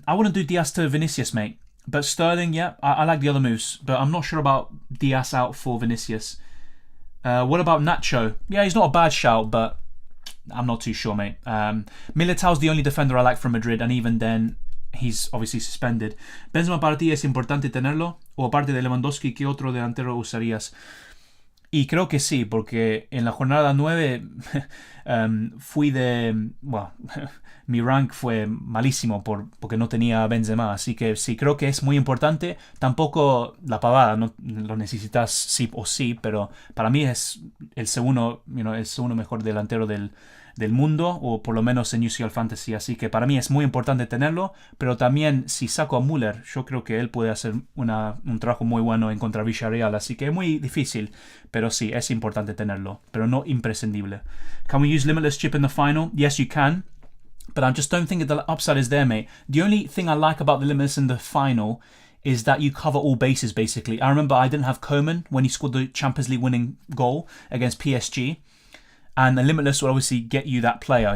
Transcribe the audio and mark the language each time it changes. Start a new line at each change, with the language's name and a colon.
English: I wouldn't do Diaz to Vinicius, mate. But Sterling, yeah, I like the other moves. But I'm not sure about Diaz out for Vinicius. What about Nacho? Yeah, he's not a bad shout, but I'm not too sure, mate. Militao's the only defender I like from Madrid, and even then, he's obviously suspended.
Spanish: Benzema para ti es importante tenerlo, o aparte de Lewandowski, ¿qué otro delantero usarías? Y creo que sí, porque en la jornada 9 fui de... Bueno, mi rank fue malísimo porque no tenía Benzema, así que sí, creo que es muy importante. Tampoco la pavada, no lo necesitas sí o sí, pero para mí es el segundo, el segundo mejor delantero del mundo, o por lo menos en UCL Fantasy, así que para mí es muy importante tenerlo, pero también si saco a Müller, yo creo que él puede hacer un trabajo muy bueno en contra Villarreal, así que es muy difícil, pero sí, es importante tenerlo, pero no imprescindible.
English: Can we use Limitless Chip in the final? Yes, you can, but I just don't think the upside is there, mate. The only thing I like about the Limitless in the final is that you cover all bases, basically. I remember I didn't have Coman when he scored the Champions League winning goal against PSG, and the Limitless will obviously get you that player.